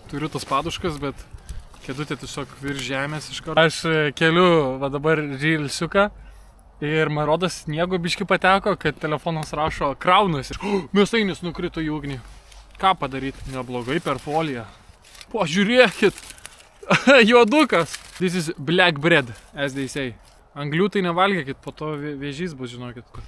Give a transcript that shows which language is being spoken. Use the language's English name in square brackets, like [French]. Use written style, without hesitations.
[Lithuanian] Turiu tas paduškas, bet kėdutė tiesiog virš žemės iš karto. Aš keliu va dabar reelsiuką ir man rodos sniego biškį pateko, kad telefonas rašo kraunasi. Mėsainis nukrito į ugnį. Ką padaryti? Neblogai per foliją. Pažiūrėkit. Juodukas. [English] This is black bread, as they say. [Lithuanian] Anglių tai nevalgykit, po to vėžys bus, žinokit.